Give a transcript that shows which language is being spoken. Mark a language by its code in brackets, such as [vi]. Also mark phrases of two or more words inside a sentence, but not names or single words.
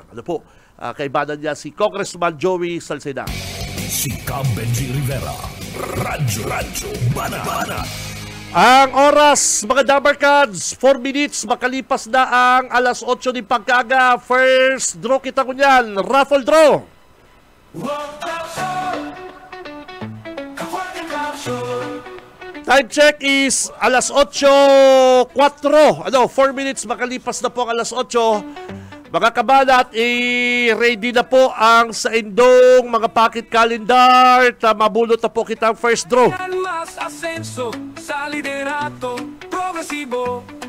[bik] Kaibanan niya si Congressman Joey Salceda. Si Cam Benji Rivera. Radyo Banat. [tl] Ang oras, mga Dabarkads, [en] 4 minutes, [tl] makalipas na ang alas 8 ng pagkaga. [en] First draw [bik] kita ko niyan, [en] raffle draw. Time check is [tl] alas 8:04. [en] 4 minutes [tl] makalipas na po ang alas 8. [bik] Mga kabalat, ready na po ang sa indong mga [en] pocket calendar. [bik] Mabulot na po kita ang [en] first draw. [tl] Mas asenso sa liderato progresibo.